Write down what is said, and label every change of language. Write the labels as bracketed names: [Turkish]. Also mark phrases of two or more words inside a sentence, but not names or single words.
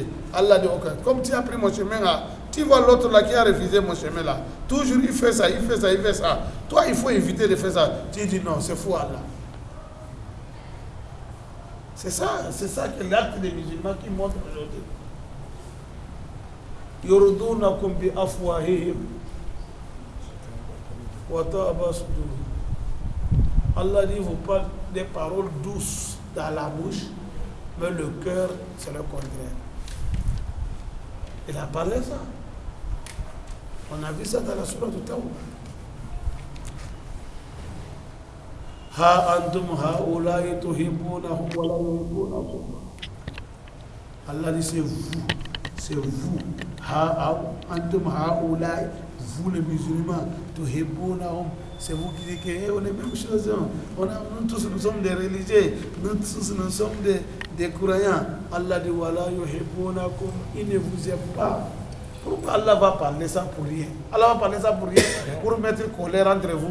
[French] Allah dit, ok. Comme tu as pris mon chemin là, tu vois l'autre là qui a refusé mon chemin là. Toujours, il fait ça, il fait ça, il fait ça. Toi, il faut éviter de faire ça. Tu dis, non, c'est fou Allah. C'est ça que l'acte des musulmans qui montre aujourd'hui. [Arabic] يرضونكم بأفواههم وتأبى صدورهم. [French] Allah dit, vous parlez des paroles douces dans la bouche, mais le cœur, c'est le contraire. Il a parlé ça. On a vu ça dans la sourate de Tawbah. [Arabic] ها أنتم هؤلاء تحبونهم ولا يحبونكم. [French] Allah dit, c'est vous. C'est vous. [Arabic] ها أنتم هؤلاء, [French] vous les musulmans, tuhibbunahum. C'est vous qui dites qu'on est même chose. Nous tous, nous sommes des religieux. Nous tous, nous sommes des croyants. Allah dit, [Arabic] ولا يحبونكم, [French] il ne vous aime pas. Pourquoi Allah va parler ça pour rien? Allah va parler ça pour rien, pour mettre colère entre vous.